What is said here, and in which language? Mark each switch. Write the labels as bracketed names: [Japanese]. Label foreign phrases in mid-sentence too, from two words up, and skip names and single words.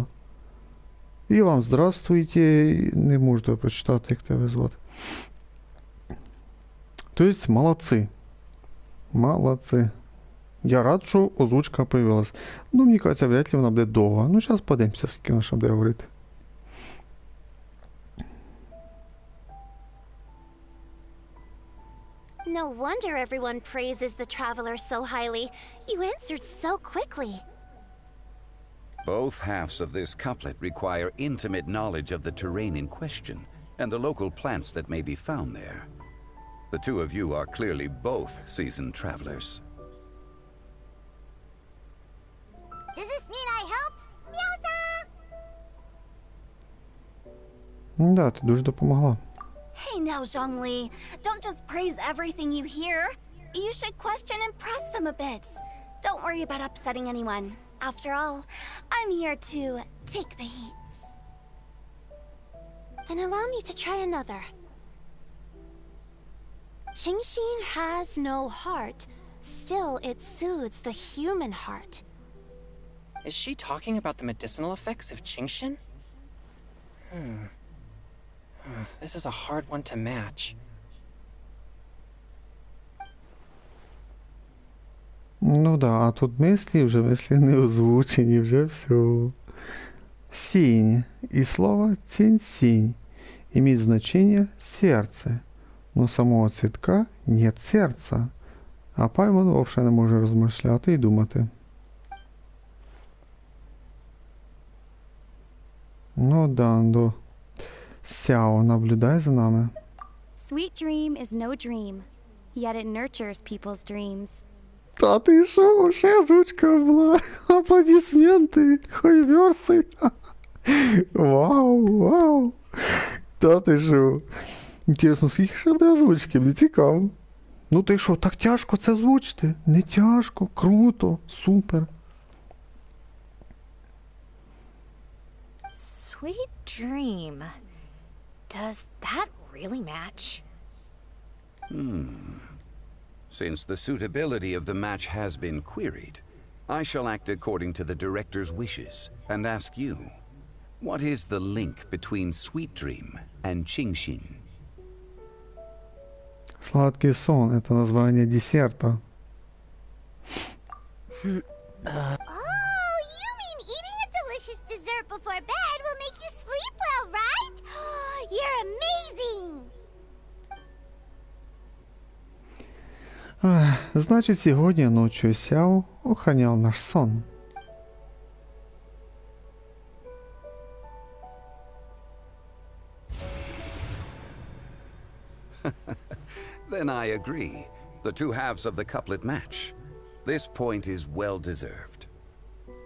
[Ukrainian] І вам здравствуйте, не можу тебе прочитати, як тебе звати. Тобто, молодці. Молодці. Я рад, що озвучка появилась. Мені кажеться, [Russian] вряд ли [Ukrainian] вона буде довга. Зараз подивимося, скільки вона ще буде говорити. [English] No wonder everyone praises the traveler so highly. You answered so quickly. Both halves of this couplet require intimate knowledge of the terrain in question and the local plants that may be found there. The two of you are clearly both seasoned travelers. Does this mean I helped? Meowza! [Ukrainian] Да, ти дуже допомогла. [English] Hey now, Zhongli. Don't just praise everything you hear. You should question and press them a bit. Don't worry about upsetting anyone. After all, I'm here to take the heat. Then allow me to try another. Qingxin has no heart. Still, it soothes the human heart. Is she talking about the medicinal effects of Qingxin? This is a hard one to match. [Ukrainian] Ну да, а тут мислі не озвучені, вже все. Синь. [Russian] И слово цинь-синь имеет значение сердце. Но самого цвітка нет серця. [Ukrainian] А Паймон взагалі не може розмишляти і думати. Ну да. [Russian] Сяо, наблюдай за нами. [English] Sweet dream is no dream, yet it nurtures people's dreams. [Ukrainian] Та ти шо, ще озвучка була. Аплодисменти, хойверси. Вау. Та ти шо. Інтересно, скільки ще буде озвучки, мені цікаво. Ну ти що, так тяжко це озвучити? Не тяжко, круто, супер. [English] Sweet dream. Does that really match? Since the suitability of the match has been queried, I shall act according to the director's wishes and ask you, what is the link between Sweet Dream and Qingxin? [Russian] Сладкий сон – это название десерта. [English] Oh, you mean eating a delicious dessert before bed will make you sleep well, right? You're amazing! [Ukrainian] Значить, сьогодні ночью Сяо охранял наш сон. [English] Then I agree. The two halves of the couplet match. This point is well deserved.